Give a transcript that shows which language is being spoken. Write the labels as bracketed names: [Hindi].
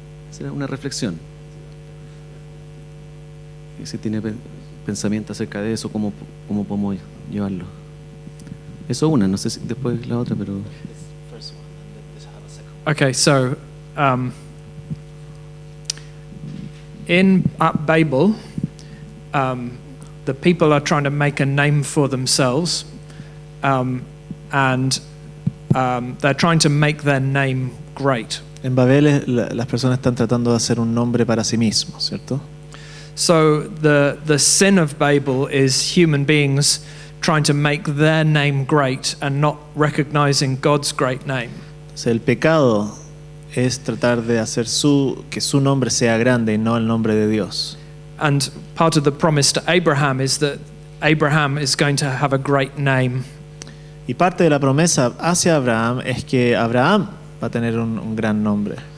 [Spanish] Será una reflexión. Y si tiene pensamiento acerca de eso, ¿cómo podemos llevarlo? Eso una, no sé si después la otra, pero... [English] Okay, so at Babel, the people are trying to make a name for themselves, and they're trying to make their name great. [Spanish] En Babel las personas están tratando de hacer un nombre para sí mismos, ¿cierto? [English] So the sin of Babel is human beings trying to make their name great and not recognizing God's great name. [Spanish] O sea, el pecado es tratar de hacer que su nombre sea grande y no el nombre de Dios. [English] And part of the promise to Abraham is that Abraham is going to have a great name. [Spanish] Y parte de la promesa hacia Abraham es que Abraham va a tener un gran nombre.